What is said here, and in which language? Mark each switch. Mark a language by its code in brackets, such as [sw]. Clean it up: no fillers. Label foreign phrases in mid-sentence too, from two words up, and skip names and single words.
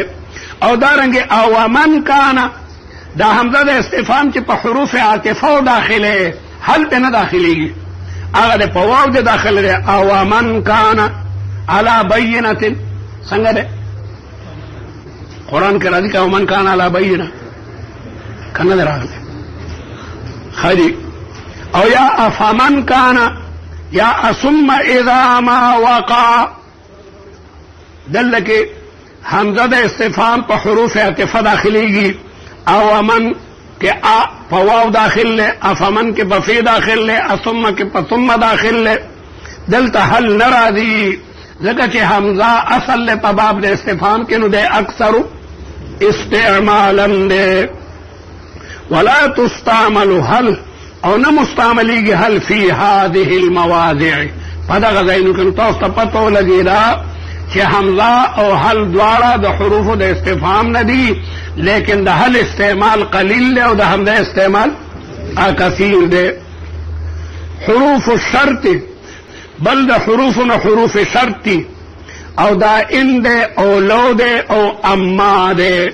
[ps] او دارنګې او [ar] من کانا، [ps] دا حمزه د استفهام چې په حروف عاطفه داخله، هل په نه داخليږي، هغه د په واو د داخله دی. [ar] او من کانا علی بینه، [ps] څنګه دی قرآن کې راځي که [ar] او من کانا علی بینه، [ps] کنه دی راغلی خدي. [ar] او یا افمن کانا، یا ثم اذا ما وقع، [ps] دلته کې حمزه د استفهام په حروف عاطفه داخليږي. او من کې ا په واو داخل له، افمن کې په فی داخل له، ثم کې په ثم داخل له. دلته حل نه راځي، ځکه چې حمزه اصل له په باب د استفهام کې نو د اکثر استعمالا دی. [ar] ولا تستعمل هل، [ps] او نه مستعملیږي هل [ar] فی هذه المواضع، [ps] په دغه ځایونو کې. تاسو ته پته ولګېده چې حمزه او هل دواړه د حروفو د استفهام نه دي، لیکن د هل استعمال قلیل دی او د حمزه استعمال کثیر دی. [ar] حروف الشرط، [ps] بل د حروفونه حروف شرط دي، او دا ان دی او لو دی او اما دی.